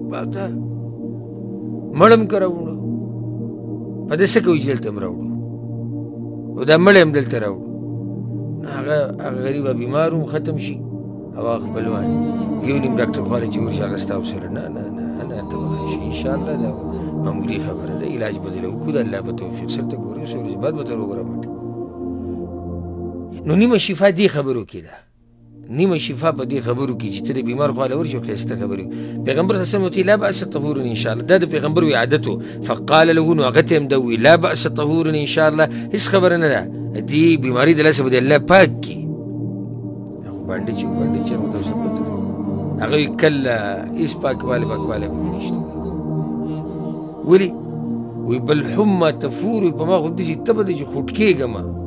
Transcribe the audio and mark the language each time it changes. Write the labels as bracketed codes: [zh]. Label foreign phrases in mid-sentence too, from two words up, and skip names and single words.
[ps] مړم که راوړو په ده څه کوي چې دلته م راوړو او دا مړی هم دلته راوړو نو هغه غریبه بیمار هم ختم شي او هغه خپلوان یو نیم ډاکټر خواله چې ورشي هغه ستا ورسره نه نه نه نه ته به ښه شي انشاءالله دا معمولي خبره ده علاج به دله وکړو د الله په توفیق سره ته ګورې څو ورځې بعد به ته روغ نو نیمه شفا دې خبرو کې ده نیمه شفا په دې خبرو کې چې ته د بیمار خواله ورشي او ښایسته خبرې پیغمبر [ar] صلی الله علیه وسلم لا بأس طهور ان شاء الله [ps] دا د پیغمبر وی عادت و [ar] فقال له [ps] نو هغه ته هم ده وي [ar] لا بأس طهور ان شاء الله [ps] هېڅ خبره نه ده دې بیماري د لاسه به د الله پاک کړي هغه بانډېج ورته اوس پته هغه وي کله هېڅ پاکوالی پاکوالی پکې نشته ولې وی بل حمه تفور وي په ما خو داسې تبه ده چې خوټ کېږم